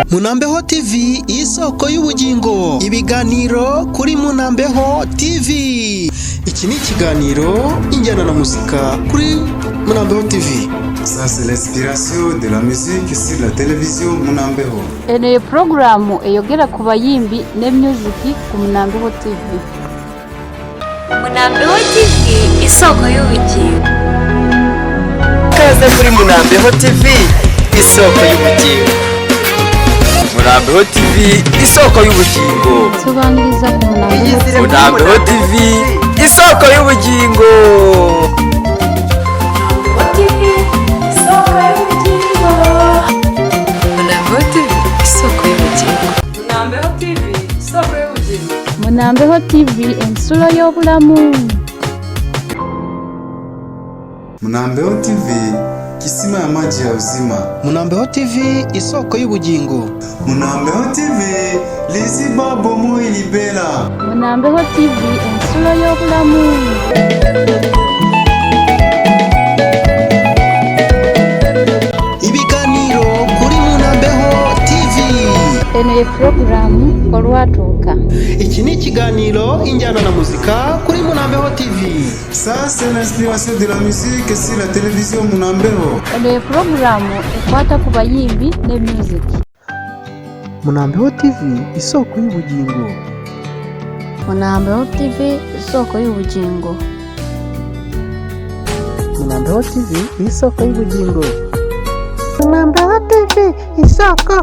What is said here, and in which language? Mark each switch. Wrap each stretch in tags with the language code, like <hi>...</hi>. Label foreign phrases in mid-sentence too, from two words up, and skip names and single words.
<rw>Munambeho TV isoko y'ubugingo. Ibiganiro kuri Munambeho TV. Iki ni ikiganiro Injyana na Muzika kuri Munambeho TV.</rw> <fr>Ça c'est l'inspiration de la musique sur la télévision Munambeho.</fr> <lg>Ene programu eyogera ku bayimbi ne music ku Munambeho TV.</lg> <rw>Munambeho TV isoko y'ubugingo. Kaze kuri Munambeho TV isoko y'ubugingo. Munambeho TV isoko y'ubugingo. Tubaniriza ku Munambeho. Munambeho TV isoko y'ubugingo. Munambeho TV isoko y'ubugingo. Munambeho TV isoko y'ubugingo.</rw> <lg>Munambeho TV ensuro y'obulamu.</lg> <sw>Munambeho TV kisima ya maji ya uzima.</sw> <rw>Munambeho TV isoko y'ubugingo.</rw> <loz>Munambeho TV liziba bomo ilibera.</loz> <lg>Munambeho TV ensuro y'obulamu.</lg> <rw>Ibiganiro kuri Munambeho TV.</rw> <lg>Ene programu olwatuuka.</lg> <rw>Iki ni ikiganiro Injyana na Muzika kuri Munambeho TV.</rw> <fr>Ça c'est l'inspiration de la musique sur la télévision Munambeho.</fr> <lg>Ene programu ekwata ku bayimbi ne music.</lg> <rw>Munambeho TV isoko y'ubugingo. Munambeho TV isoko y'ubugingo. Munambeho TV isoko y'ubugingo. Munambeho TV isoko.</rw>